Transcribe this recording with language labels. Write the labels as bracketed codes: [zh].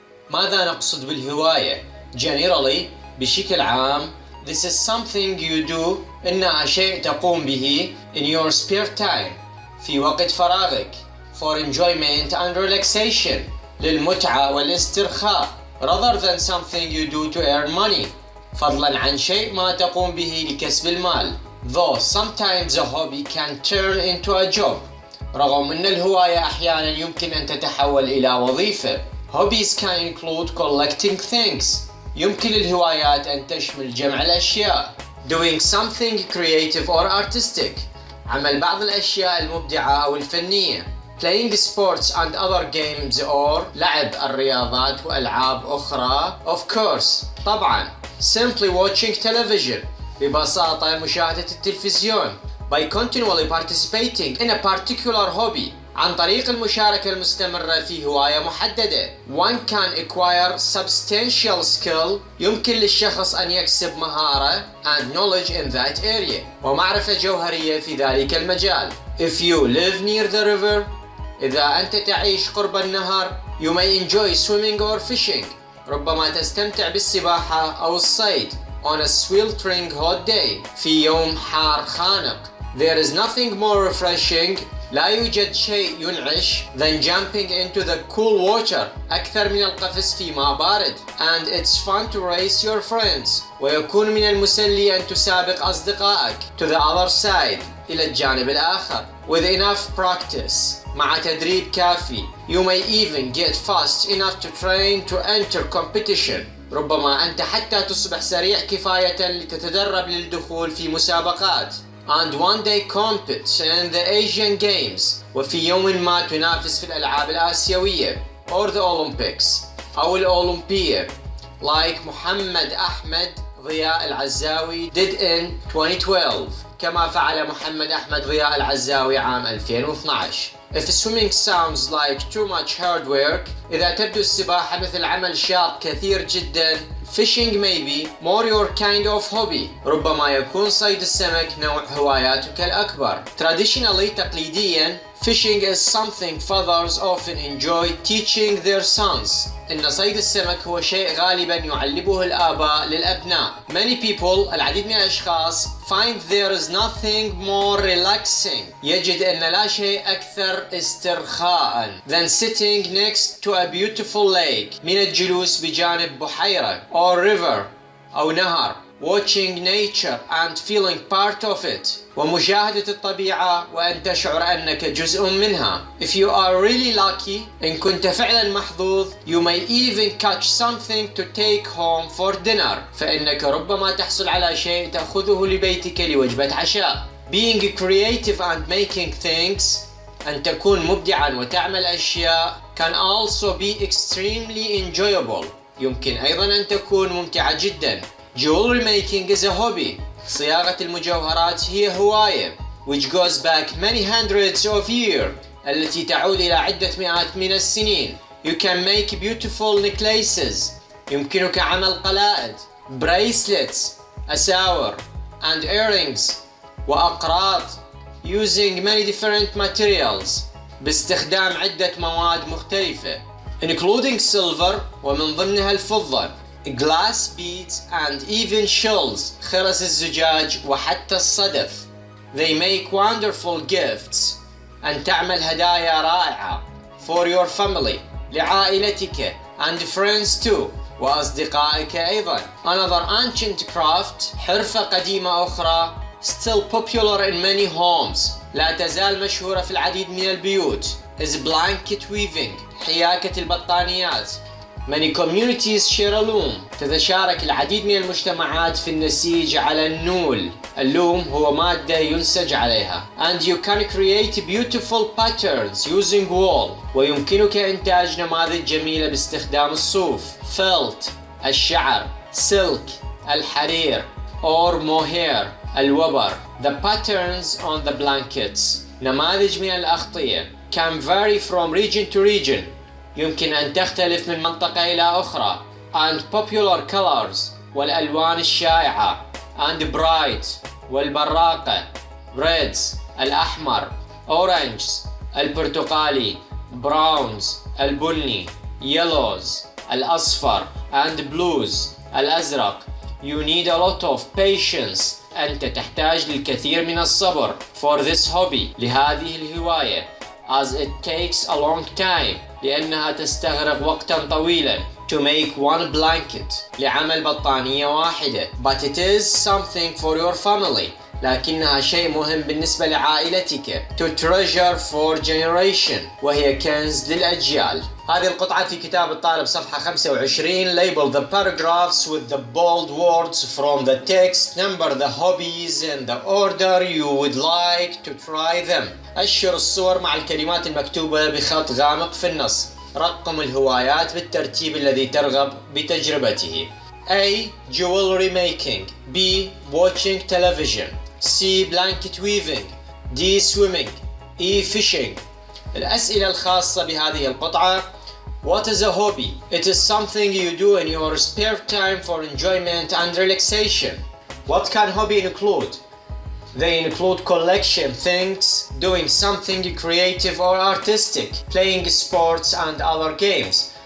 [ar] ماذا نقصد بالهواية؟ [en] Generally, [ar] بشكل عام, [en] this is something you do. [ar] إنها شيء تقوم به [en] in your spare time. [ar] في وقت فراغك. [en] For enjoyment and relaxation. [ar] للمتعة والاسترخاء. [en] Rather than something you do to earn money. [ar] فضلاً عن شيء ما تقوم به لكسب المال. [en] Though sometimes a hobby can turn into a job. [ar] رغم أن الهواية أحياناً يمكن أن تتحول إلى وظيفة. [en] Hobbies can include collecting things. [ar] يمكن للهوايات أن تشمل جمع الأشياء. [en] Doing something creative or artistic. [ar] عمل بعض الأشياء المبدعة أو الفنية. [en] Playing sports and other games or [ar] لعب الرياضات وألعاب أخرى. [en] Of course. [ar] طبعاً. [en] Simply watching television. [ar] ببساطة مشاهدة التلفزيون. [en] By continually participating in a particular hobby. [ar] عن طريق المشاركة المستمرة في هواية محددة. [en] One can acquire substantial skill. [ar] يمكن للشخص أن يكسب مهارة [en] and knowledge in that area. [ar] ومعرفة جوهرية في ذلك المجال. [en] If you live near the river. [ar] إذا أنت تعيش قرب النهر. [en] You may enjoy swimming or fishing. [ar] ربما تستمتع بالسباحة أو الصيد. [en] On a sweltering hot day. [ar] في يوم حار خانق. [en] There is nothing more refreshing. [ar] لا يوجد شيء ينعش [en] than jumping into the cool water. [ar] أكثر من القفز في ماء بارد. [en] And it's fun to race your friends. [ar] ويكون من المسلي أن تسابق أصدقائك [en] to the other side. [ar] إلى الجانب الآخر. [en] With enough practice. [ar] مع تدريب كافي. [en] You may even get fast enough to train to enter competition. [ar] ربما أنت حتى تصبح سريع كفاية لتتدرب للدخول في مسابقات. [en] And one day compete in the Asian Games. [ar] وفي يوم ما تنافس في الألعاب الآسيوية. [en] Or the Olympics. [ar] أو الأولمبية. [en] Like محمد أحمد ضياء العزاوي did in 2012. [ar] كما فعل محمد أحمد ضياء العزاوي عام 2012. [en] If swimming sounds like too much hard work. [ar] إذا تبدو السباحة مثل عمل شاق كثير جدا. [en] Fishing may be more your kind of hobby. [ar] ربما يكون صيد السمك نوع هواياتك الأكبر. [en] Traditionally [ar] تقليديا [en] fishing is something fathers often enjoy teaching their sons. [ar] إن صيد السمك هو شيء غالبا يعلمه الآباء للأبناء. [en] Many people [ar] العديد من الأشخاص [en] find there is nothing more relaxing. [ar] يجد أن لا شيء أكثر استرخاء [en] than sitting next to a beautiful lake. [ar] من الجلوس بجانب بحيرة [en] or river [ar] أو نهر. [en] Watching nature and feeling part of it. [ar] ومشاهدة الطبيعة وأن تشعر أنك جزء منها. [en] If you are really lucky. [ar] إن كنت فعلا محظوظ. [en] You may even catch something to take home for dinner. [ar] فإنك ربما تحصل على شيء تأخذه لبيتك لوجبة عشاء. [en] Being creative and making things. [ar] أن تكون مبدعا وتعمل أشياء [en] can also be extremely enjoyable. [ar] يمكن أيضا أن تكون ممتعة جدا. [en] Jewelry making is a hobby. [ar] صياغة المجوهرات هي هواية. [en] Which goes back many hundreds of years. [ar] التي تعود إلى عدة مئات من السنين. [en] You can make beautiful necklaces. [ar] يمكنك عمل قلائد. [en] Bracelets. [ar] أساور. [en] And earrings. [ar] وأقراط. [en] Using many different materials. [ar] باستخدام عدة مواد مختلفة. [en] Including silver. [ar] ومن ضمنها الفضة. [en] Glass beads and even shells. [ar] خرز الزجاج وحتى الصدف. [en] They make wonderful gifts. [ar] أن تعمل هدايا رائعة. [en] For your family. [ar] لعائلتك. [en] And friends too. [ar] وأصدقائك أيضا. [en] Another ancient craft. [ar] حرفة قديمة أخرى. [en] Still popular in many homes. [ar] لا تزال مشهورة في العديد من البيوت. [en] Is blanket weaving. [ar] حياكة البطانيات. [en] Many communities share a loom. [ar] تتشارك العديد من المجتمعات في النسيج على النول. اللوم هو مادة ينسج عليها. [en] And you can create beautiful patterns using wool. [ar] ويمكنك إنتاج نماذج جميلة باستخدام الصوف. [en] Felt الشعر. Silk الحرير. Or mohair الوبر. The patterns on the blankets. [ar] نماذج من الأغطية. [en] Can vary from region to region. [ar] يمكن أن تختلف من منطقة إلى أخرى. [en] And popular colors [ar] والألوان الشائعة. [en] And bright [ar] والبراقة reds الأحمر، oranges البرتقالي، browns البني، yellows الأصفر and blues الأزرق. [en] You need a lot of patience. [ar] أنت تحتاج للكثير من الصبر [en] for this hobby [ar] لهذه الهواية [en] as it takes a long time [ar] لأنها تستغرق وقتا طويلا [en] to make one blanket [ar] لعمل بطانية واحدة. [en] But it is something for your family [ar] لكنها شيء مهم بالنسبة لعائلتك [en] to treasure for generation [ar] وهي كنز للأجيال. هذه القطعة في كتاب الطالب صفحة 25. [en] Label the paragraphs with the bold words from the text. Number the hobbies in the order you would like to try them. [ar] أشر الصور مع الكلمات المكتوبة بخط غامق في النص. رقم الهوايات بالترتيب الذي ترغب بتجربته. [en] A. Jewelry making. B. Watching television. C. Blanket weaving. D. Swimming. E. Fishing. [ar] الأسئلة الخاصة بهذه القطعة. [en] What is a hobby? It is something you do in your spare time for enjoyment and relaxation. What can hobby include? They include collection things, doing something creative or artistic, playing sports and other games.